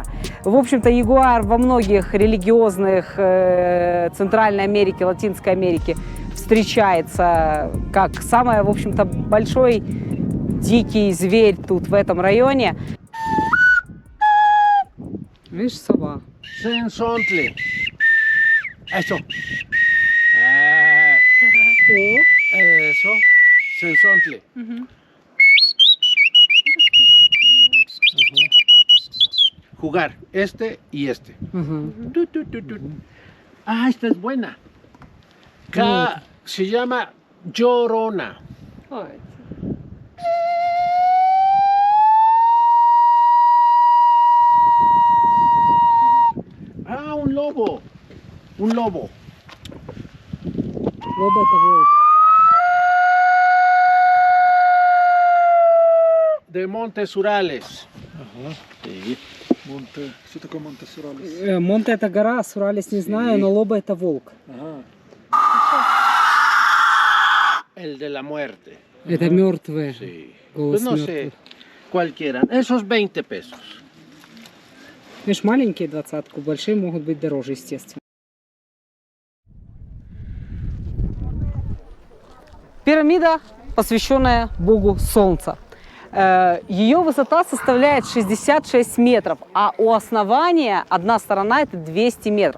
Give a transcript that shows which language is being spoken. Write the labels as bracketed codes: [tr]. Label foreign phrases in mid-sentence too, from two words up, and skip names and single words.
[ru] В общем-то, ягуар во многих религиозных Центральной Америки, Латинской Америки встречается как самый, в общем-то, большой дикий зверь тут, в этом районе. Видишь, сова. [es] Sensontle. Eso. Eso. Sensontle. Jugar este y este. Tu, tu, tu, tu. Ah, esta es buena. Se llama Llorona. Ah, un lobo. Un lobo. [ru] Lobo это волк. [es] De Montes Urales. [ru] Ага. [es] Sí. [ru] Монте. Что такое Монтес Уралес? Монте это гора, Суралес не знаю, но Лоба это волк. Ага. [es] El de la muerte. [ru] Это мертвые. [es] Sí. [ru] Голос [es] Pues no sé cuál quieran. Esos 20 pesos. [ru] Видишь, маленькие 20-ку, большие могут быть дороже, естественно. Пирамида, посвященная богу Солнца. Ее высота составляет 66 метров, а у основания одна сторона это 200 метров.